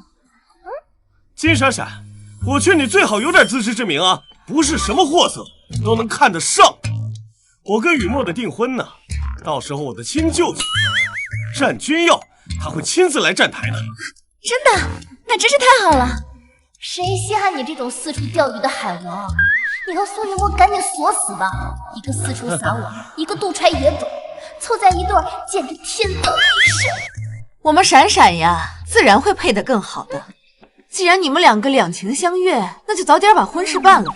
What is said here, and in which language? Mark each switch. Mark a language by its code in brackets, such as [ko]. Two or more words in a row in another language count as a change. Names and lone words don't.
[zh] 金閃閃，我勸你最好有點自知之明啊，不是什麼貨色都能看得上。我跟雨墨的订婚呢，到時候我的親舅舅战君耀他会親自來站台的。真的？那真是太好了。誰稀罕你這種四處釣魚的海王？你和蘇雨墨趕緊鎖死吧，一個四處撒網，一個肚揣野種，湊在一對簡直天造地設。我們閃閃呀，自然會配得更好的。既然你們兩個兩情相悅，那就早點把婚事辦了。